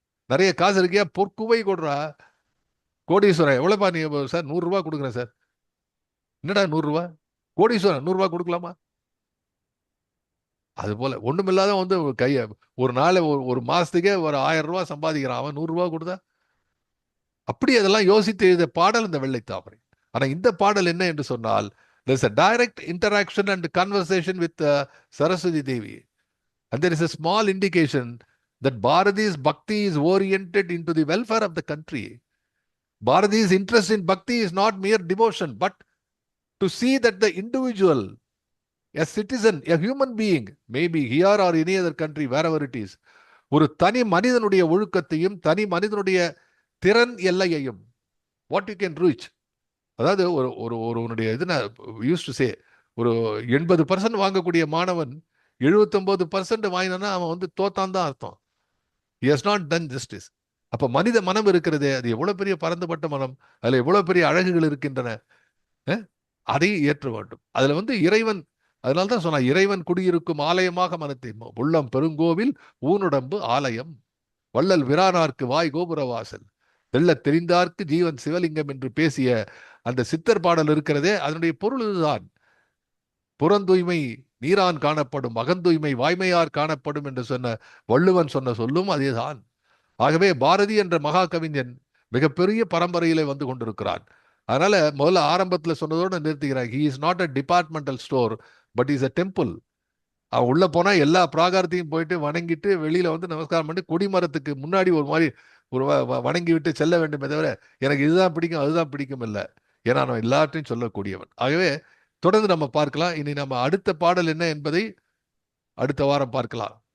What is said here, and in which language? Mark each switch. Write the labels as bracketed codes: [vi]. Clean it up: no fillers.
[ta] நிறைய காசு இருக்கியா, பொற்குவை கொடுறா, கோடீஸ்வரன் எவ்வளவுப்பா நீ சார்? 100 ரூபாய் கொடுக்குறேன் சார். என்னடா 100 ரூபாய்? கோடீஸ்வரன் 100 ரூபாய் கொடுக்கலாமா? அது போல ஒண்ணுமில்லாத வந்து கைய ஒரு நாள் ஒரு மாசத்துக்கே ஒரு 1000 ரூபாய் சம்பாதிக்கிறான், அவன் 100 ரூபாய் கொடுத்தா? அப்படி அதெல்லாம் யோசித்து எழுத பாடல் இந்த வெள்ளை தாமரை. ஆனா இந்த பாடல் என்ன என்று சொன்னால், [en] there's a direct interaction and conversation with Saraswati Devi, and there is a small indication that Bharati's bhakti is oriented into the welfare of the country. Bharati's interest in bhakti is not mere devotion, but to see that the individual, a citizen, a human being, maybe here or any other country, wherever it is, [ta] ஒரு தனி மனிதனுடைய ஒழுக்கத்தையும் தனி மனிதனுடைய திறன் எல்லையையும், [en] What you can reach. [ta] அதாவது ஒரு ஒரு ஒருவனுடைய இது நான் [en] used to say, [ta] ஒரு 80% வாங்கக்கூடிய மாணவன் 79% வாங்கினா அவன் வந்து தோத்தான் தான் அர்த்தம். [en] he has not done justice. [ta] அப்ப மனித மனம் இருக்கிறதே, அது எவ்வளவு பெரிய பரந்துபட்ட மனம், அதுல எவ்வளவு பெரிய அழகுகள் இருக்கின்றன, அதை ஏற்ற வேண்டும். அதுல வந்து இறைவன், அதனால்தான் சொன்னா, இறைவன் குடியிருக்கும் ஆலயமாக மனத்தை, உள்ளம் பெருங்கோவில் ஊனுடம்பு ஆலயம், வள்ளல் விரானார்க்கு வாய் கோபுர வாசல், தெள்ள தெரிந்தார்க்கு ஜீவன் சிவலிங்கம் என்று பேசிய அந்த சித்தர் பாடல் இருக்கிறதே, அதனுடைய பொருள் இதுதான். புறந்தூய்மை நீரான் காணப்படும், அகந்தூய்மை வாய்மையார் காணப்படும் என்று சொன்ன வள்ளுவன் சொன்ன சொல்லும் அதேதான். ஆகவே பாரதி என்ற மகா கவிஞன் மிகப்பெரிய பரம்பரையிலே வந்து கொண்டிருக்கிறான். அதனால முதல்ல ஆரம்பத்தில் சொன்னதோடு நிறுத்துகிறான். [en] he is not a departmental store but is a temple. [ta] அவன் உள்ள போனா எல்லா பிராகாரத்தையும் போயிட்டு வணங்கிட்டு வெளியில வந்து நமஸ்காரம் பண்ணி கொடிமரத்துக்கு முன்னாடி ஒரு மாதிரி ஒரு வணங்கி விட்டு செல்ல வேண்டுமே தவிர எனக்கு இதுதான் பிடிக்கும் அதுதான் பிடிக்கும் இல்லை. ஏன்னா நான் எல்லாத்தையும் சொல்லக்கூடியவன். ஆகவே தொடர்ந்து நம்ம பார்க்கலாம். இனி நம்ம அடுத்த பாடல் என்ன என்பதை அடுத்த வாரம் பார்க்கலாம்.